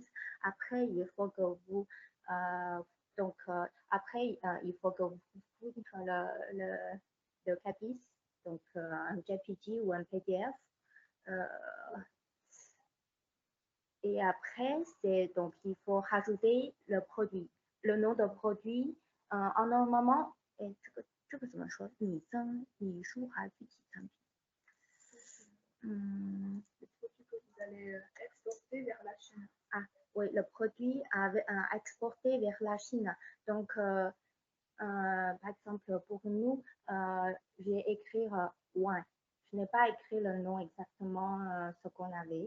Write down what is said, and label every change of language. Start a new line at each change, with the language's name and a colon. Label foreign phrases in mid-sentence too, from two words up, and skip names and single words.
French: Après, il faut que vous il faut que vous fournissez le CABIS, donc un JPG ou un PDF. Et après, donc il faut rajouter le produit, le nom de produit. En normalement,
Chinese: 这个怎么说？拟增、拟书还是具体产品
French: ？Vous allez exporter vers la Chine. Ah, oui, le produit à exporter vers la Chine. Donc, par exemple, pour nous, j'ai écrit wine. Je n'ai pas écrit le nom exactement ce qu'on avait.